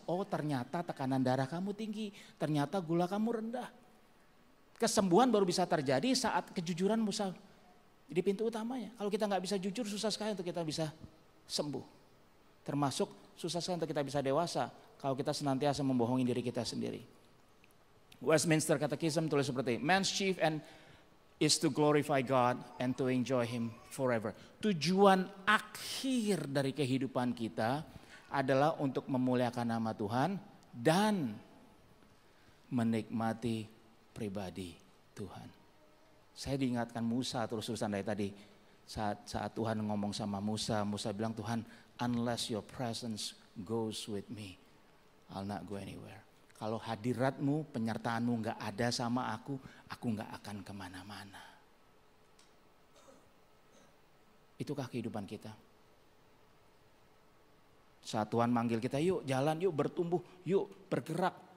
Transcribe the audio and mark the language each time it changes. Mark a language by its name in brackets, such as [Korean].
[Indonesian] Oh ternyata tekanan darah kamu tinggi. Ternyata gula kamu rendah. Kesembuhan baru bisa terjadi saat kejujuran Musa di pintu utamanya. Kalau kita nggak bisa jujur susah sekali untuk kita bisa sembuh. Termasuk susah sekali untuk kita bisa dewasa kalau kita senantiasa membohongi diri kita sendiri. [English] Westminster Catechism [Indonesian] tulis seperti, [English] man's chief end is to glorify God and to enjoy Him forever. [Indonesian] Tujuan akhir dari kehidupan kita adalah untuk memuliakan nama Tuhan dan menikmati pribadi Tuhan. Saya diingatkan Musa terus-terusan dari tadi. Saat Tuhan ngomong sama Musa, Musa bilang, Tuhan, [English] unless your presence goes with me, I'll not go anywhere. [Indonesian] Kalau hadiratmu, penyertaanmu gak ada sama aku gak akan kemana-mana. Itukah kehidupan kita? Saat Tuhan manggil kita, yuk jalan, yuk bertumbuh, yuk bergerak.